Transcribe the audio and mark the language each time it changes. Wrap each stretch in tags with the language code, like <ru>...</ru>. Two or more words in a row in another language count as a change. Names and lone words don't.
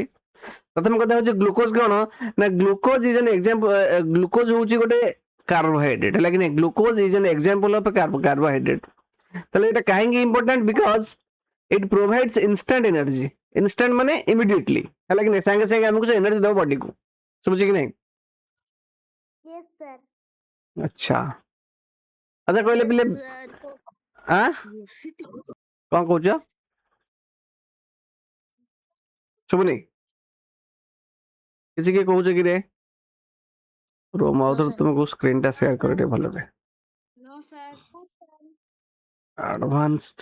<or>ପ୍ରଥମ କଥା ହେଉଛି ଗ୍ଲୁକୋଜ କ'ଣ ନା,</or> <en>glucose is an example.</en> <or>ଗ୍ଲୁକୋଜ ହେଉଛି ଗୋଟେ କାର୍ବୋହାଇଡ୍ରେଟ୍, ହେଲା କି ନାହିଁ?</or> <en>glucose is an example of carbohydrate.</en> <or>ତାହେଲେ এটা କାହିଁକି ଇମ୍ପୋର୍ଟାଣ୍ଟ?</or> <en>because it provides instant energy.</en> <or>ଇନଷ୍ଟାଣ୍ଟ ମାନେ ଇମିଡିଏଟଲି, ହେଲା କି ନାହିଁ? ସାଙ୍ଗେ ସାଙ୍ଗେ ଆମକୁ ସେ ଏନର୍ଜି ଦେବ ବଡିକୁ। ଶୁଭୁଛି କି ନାହିଁ?</or> <en>Yes, sir।</en> <or>ଆଚ୍ଛା କହିଲେ ପିଲେ। ଆଁ କ'ଣ କହୁଛ? ଶୁଭୁନି କିଛି? କିଏ କହୁଛ କି ରେ? ମୋ ଆଉଥରେ ତୁମକୁ ସ୍କ୍ରିନଟା ସେୟାର କର ଟିକେ ଭଲରେ।</or> <en>No, sir।</en> <or>ଆଡଭାନ୍ସଡ।</or>